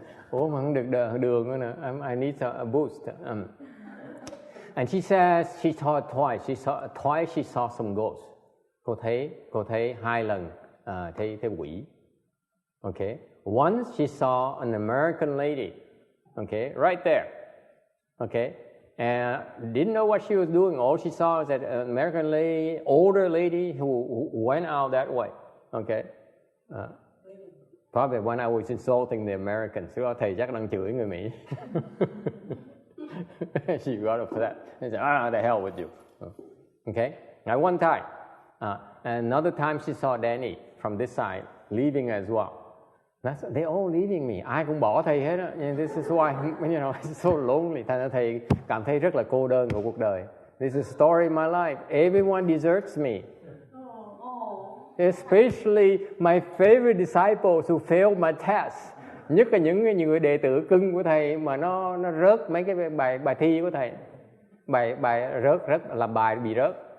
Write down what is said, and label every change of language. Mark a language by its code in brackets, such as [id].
[vi] Ủa mà không được đường nữa nè. [en] I need a boost. And she says she saw twice she saw some ghosts. [vi] Cô thấy 2 lần thấy quỷ. Okay. [en] Once she saw an American lady. Okay, right there. Okay. And didn't know what she was doing. All she saw was that an American lady, older lady who went out that way. Okay. Probably when I was insulting the Americans. [vi] So thầy chắc đang chửi người Mỹ. [en] She got upset. She said, the hell with you. Okay. Now one time. And another time she saw Danny from this side leaving as well. They're all leaving me. [vi] Ai cũng bỏ thầy hết á. [en] This is why, it's so lonely. [vi] Thành ra thầy cảm thấy rất là cô đơn của cuộc đời. [en] This is the story of my life. Everyone deserts me. Especially my favorite disciples who failed my test. [vi] Nhất là những người đệ tử cưng của thầy mà nó rớt mấy cái bài thi của thầy. Bài rớt là bài bị rớt.